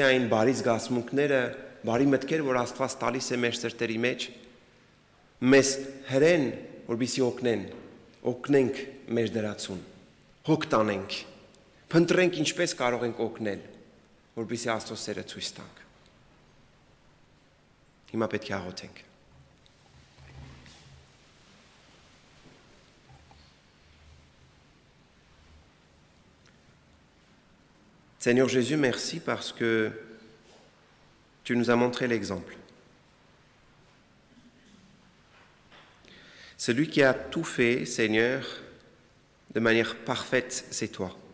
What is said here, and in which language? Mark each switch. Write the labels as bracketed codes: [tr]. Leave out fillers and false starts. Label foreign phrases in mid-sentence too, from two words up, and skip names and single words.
[hy] այն բարի զգացմունքները, բարի մտքեր, որ Աստված տալիս է մեր սրտերի մեջ, մեզ հրեն, որպեսզի օգնենք մեր դրացուն, հոգ տանենք, փնտրենք ինչպես կարող ենք օգնել, որպեսզի Աստծո սերը ցույց տանք։ Հիմա պետք է աղոթենք։ [fr] Seigneur Jésus, merci parce que tu nous as montré l'exemple. Celui qui a tout fait, Seigneur, de manière parfaite, c'est toi.